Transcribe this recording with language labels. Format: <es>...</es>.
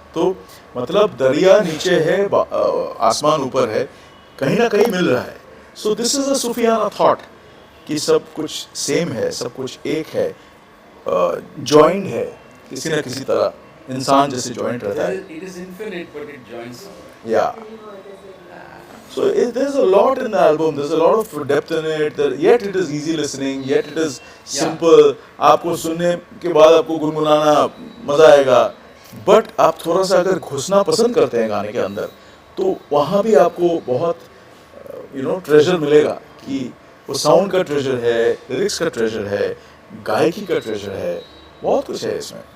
<hi>तो मतलब दरिया नीचे है, आसमान ऊपर है, कहीं ना कहीं मिल रहा है।</hi> <en>so this is a सूफियाना thought</en> <hi>कि सब कुछ सेम है, सब कुछ एक है, जॉइंड है किसी न किसी तरह, इंसान जैसे जॉइंट रहता है।</hi> <en>It is infinite, but it joins. Yeah. So there's a lot in the album. There's a lot of depth in it. Yet it is easy listening. Yet it is simple.</en> <hi>आपको सुनने के बाद आपको गुनगुनाना मजा आएगा. But आप थोड़ा सा अगर घुसना पसंद करते हैं गाने के अंदर, तो वहाँ भी आपको बहुत ट्रेजर मिलेगा कि वो साउंड का ट्रेजर है, लिरिक्स का ट्रेजर है, गायकी का ट्रेजर है, बहुत कुछ है इसमें।</hi>